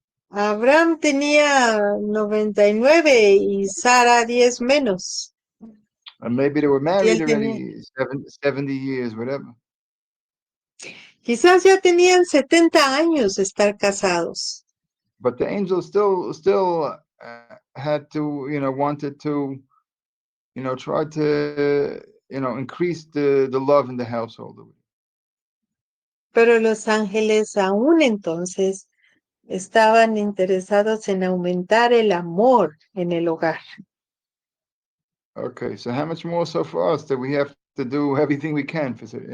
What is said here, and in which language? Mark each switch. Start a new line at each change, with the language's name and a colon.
Spanish: Abraham tenía 99 y Sara 10 menos.
English: And maybe they were
Spanish: Y
English: married
Spanish: él tenía,
English: already 70 years, whatever.
Spanish: quizás ya tenían 70 años de estar casados.
English: But the angel still had to, wanted to, try to, increase the love in the household.
Spanish: Pero los ángeles aún entonces estaban interesados en aumentar el amor en el hogar.
English: Okay, so how much more so for us that we have to do everything we can for,